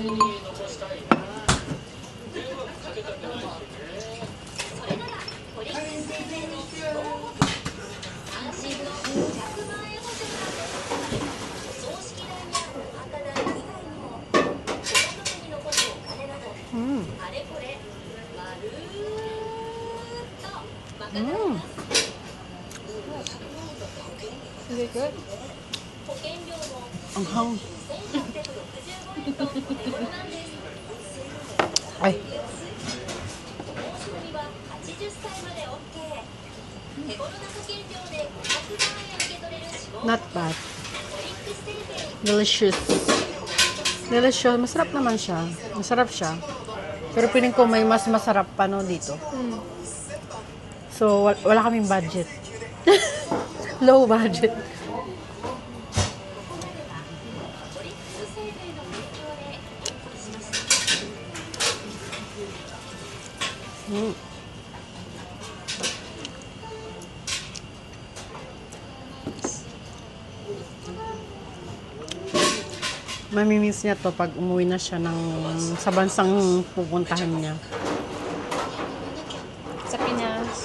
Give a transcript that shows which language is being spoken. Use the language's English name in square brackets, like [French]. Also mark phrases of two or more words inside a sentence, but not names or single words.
[Japanese] それならポリス生命の死亡保険安心の100万円保険お葬式代やお墓代以外にもご家族に残すお金などあれこれまるーっと賄います。 [English] Is it good? [Japanese] 保険料も [Filipino] Ang hang. [Japanese] 1865円と手頃なんです。 Ay, 申し込みは80歳まで OK。手頃な保険料で500万円受け取れる死亡 [English] not bad. [Japanese] オリックス生命 [English] Delicious. Delicious. [Filipino] Masarap naman siya. Masarap siya. Pero piling ko may mas masarap pa no dito. So, wala kaming budget. [English] Low budget. [Japanese] オリックス生命の提供でお送りしました。 [Filipino] Mamimiss niya to pag umuwi na siya sa bansang pupuntahan niya. Sa Pinas.